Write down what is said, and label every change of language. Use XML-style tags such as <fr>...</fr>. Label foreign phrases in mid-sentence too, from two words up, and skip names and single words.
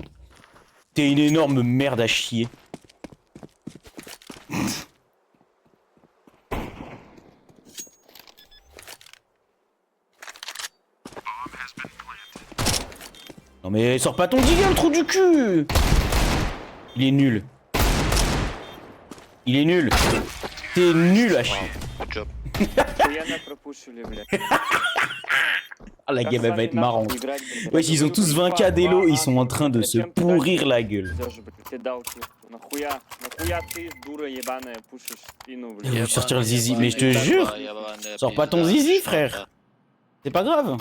<fr>T'es une énorme merde à chier. Non mais sors pas ton giga, le trou du cul. Il est nul. Il est nul. T'es nul à chier.</fr> <en>Good job.</en> <ru>Охуенно пропушили, блядь.</ru> <fr>Ah, la game elle va être marrante. Wesh, ils ont tous 20k d'élo, ils sont en train de se pourrir la gueule. Je vais sortir le zizi, mais je te jure. Sors pas ton zizi, frère. C'est pas grave.</fr>